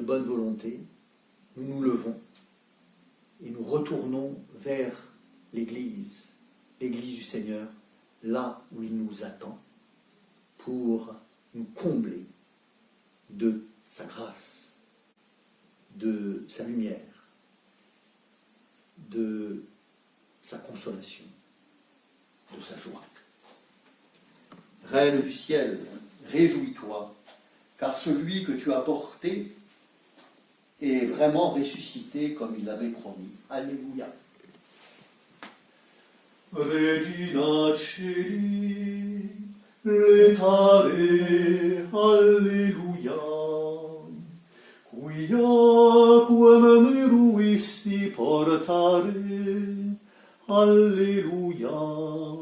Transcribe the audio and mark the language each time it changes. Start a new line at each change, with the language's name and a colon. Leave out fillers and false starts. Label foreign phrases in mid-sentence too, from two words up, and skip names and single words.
French: bonne volonté, nous nous levons et nous retournons vers l'Église du Seigneur, là où il nous attend, pour nous combler de sa grâce, de sa lumière, de sa consolation, de sa joie. Reine du ciel, réjouis-toi, car celui que tu as porté est vraiment ressuscité comme il l'avait promis. Alléluia.
Latin: Regina Celi, letare, Alléluia. Quiaquam meruisti portare, Alléluia.